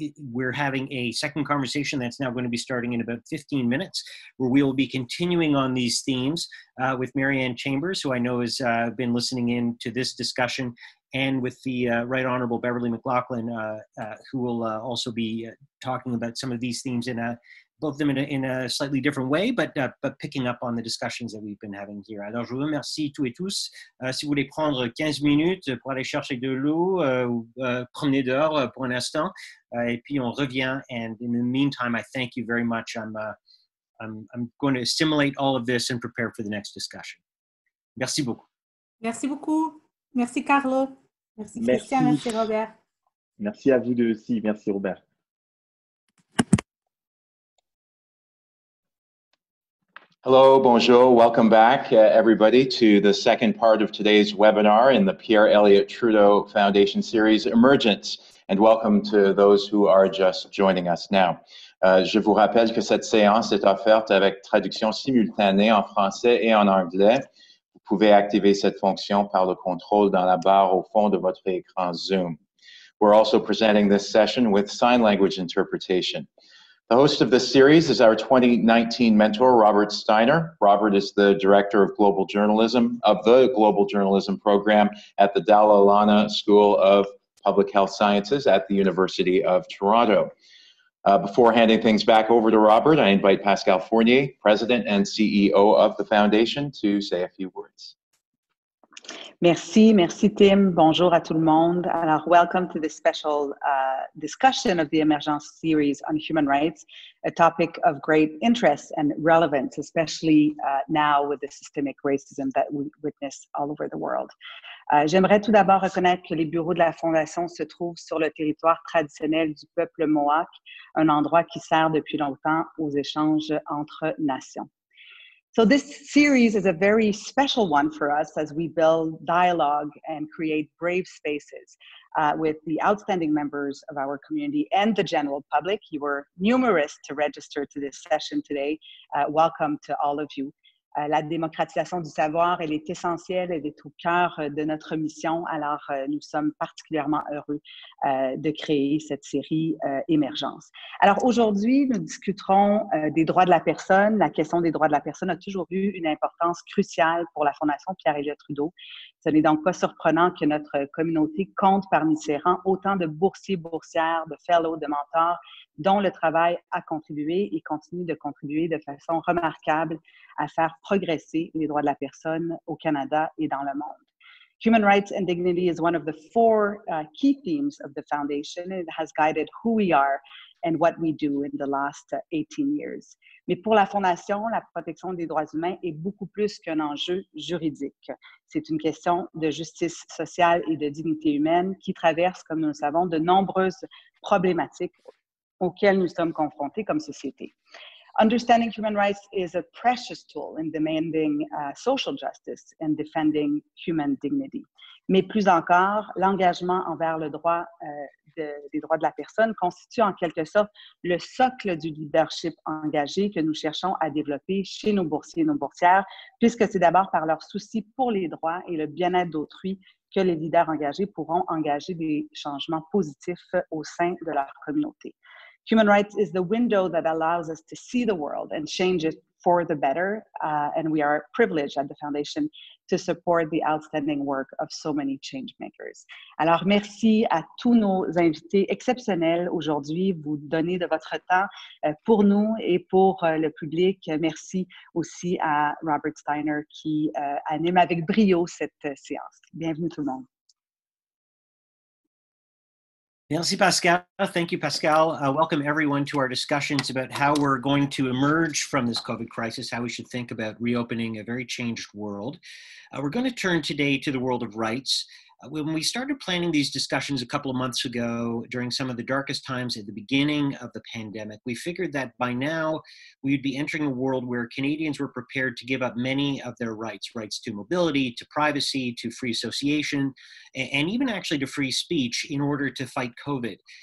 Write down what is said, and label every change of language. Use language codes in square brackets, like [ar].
[en] we're having a second conversation that's now going to be starting in about 15 minutes, where we will be continuing on these themes with Marianne Chambers, who I know has been listening in to this discussion, and with the Right Honorable Beverly McLaughlin, who will also be talking about some of these themes both of them in a slightly different way, but picking up on the discussions that we've been having here. [fr] Alors, je vous remercie tous et tous. Si vous voulez prendre 15 minutes pour aller chercher de l'eau ou promener dehors pour un instant, et puis on revient. [en] And in the meantime, I thank you very much. I'm going to assimilate all of this and prepare for the next discussion. [fr] Merci beaucoup. Merci beaucoup. Merci, Carlo. Merci, Christian. Merci, Robert. Merci à vous deux aussi. Merci, Robert. [en] Hello, [fr] bonjour, [en] welcome back everybody to the second part of today's webinar in the Pierre Elliott Trudeau Foundation series Emergence, and welcome to those who are just joining us now. [fr] Je vous rappelle que cette séance est offerte avec traduction simultanée en français et en anglais. Vous pouvez activer cette fonction par le contrôle dans la barre au fond de votre écran Zoom. [en] We're also presenting this session with sign language interpretation. The host of this series is our 2019 mentor, Robert Steiner. Robert is the Director of Global Journalism of the Global Journalism Program at the Dalla Lana School of Public Health Sciences at the University of Toronto. Before handing things back over to Robert, I invite Pascal Fournier, President and CEO of the Foundation, to say a few words. [fr] Merci Tim. Bonjour à tout le monde. [en] Alors, welcome to this special discussion of the Emergence series on human rights, a topic of great interest and relevance, especially now with the systemic racism that we witness all over the world. [fr] J'aimerais tout d'abord reconnaître que les bureaux de la Fondation se trouvent sur le territoire traditionnel du peuple Mohawk, un endroit qui sert depuis longtemps aux échanges entre nations. [en] So this series is a very special one for us as we build dialogue and create brave spaces with the outstanding members of our community and the general public. You were numerous to register to this session today. Welcome to all of you. [fr] La démocratisation du savoir, elle est essentielle, elle est au cœur de notre mission. Alors, nous sommes particulièrement heureux de créer cette série Émergence. Alors, aujourd'hui, nous discuterons des droits de la personne. La question des droits de la personne a toujours eu une importance cruciale pour la Fondation Pierre-Elliott Trudeau. Ce n'est donc pas surprenant que notre communauté compte parmi ses rangs autant de boursiers, boursières, de fellows, de mentors, dont le travail a contribué et continue de contribuer de façon remarquable à faire progresser les droits de la personne au Canada et dans le monde. [en] Human rights and dignity is one of the four key themes of the Foundation. It has guided who we are and what we do in the last 18 years. [fr] Mais pour la Fondation, la protection des droits humains est beaucoup plus qu'un enjeu juridique. C'est une question de justice sociale et de dignité humaine qui traverse, comme nous le savons, de nombreuses problématiques auxquelles nous sommes confrontés comme société. [en] Understanding human rights is a precious tool in demanding social justice and defending human dignity. [fr] Mais plus encore, l'engagement envers le droit des droits de la personne constitue en quelque sorte le socle du leadership engagé que nous cherchons à développer chez nos boursiers et nos boursières, puisque c'est d'abord par leur souci pour les droits et le bien-être d'autrui que les leaders engagés pourront engager des changements positifs au sein de leur communauté. [en] Human rights is the window that allows us to see the world and change it for the better, and we are privileged at the Foundation to support the outstanding work of so many change makers. [fr] Alors, merci à tous nos invités exceptionnels aujourd'hui. Vous donnez de votre temps pour nous et pour le public. Merci aussi à Robert Steiner qui anime avec brio cette séance. Bienvenue tout le monde. Merci, Pascal. [en] Thank you, Pascal. Welcome everyone to our discussions about how we're going to emerge from this COVID crisis, how we should think about reopening a very changed world. We're going to turn today to the world of rights. When we started planning these discussions a couple of months ago, during some of the darkest times at the beginning of the pandemic, we figured that by now we'd be entering a world where Canadians were prepared to give up many of their rights, rights to mobility, to privacy, to free association, and even actually to free speech in order to fight COVID.